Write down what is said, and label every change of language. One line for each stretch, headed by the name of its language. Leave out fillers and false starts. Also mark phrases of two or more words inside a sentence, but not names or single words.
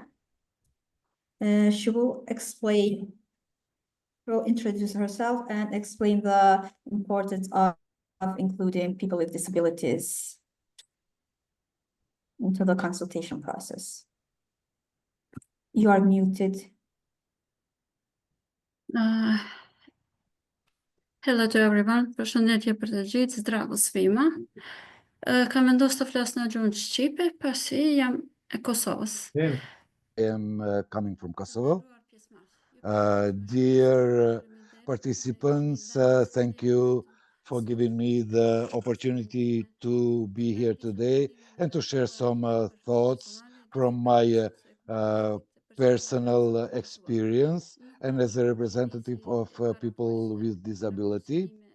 English: She will introduce herself and explain the importance of including people with disabilities. into the consultation process. You are muted. Hello to everyone,
Albanian: përshëndetje për të gjithë,
Serbian: zdravo svima.
Albanian: Kam vendosur të flas në gjuhën shqipe, pasi jam e Kosovës.
English: I am coming from Kosovo. Dear participants, thank you for giving me the opportunity to be here today and to share some thoughts from my personal experience and as a representative of people with disability.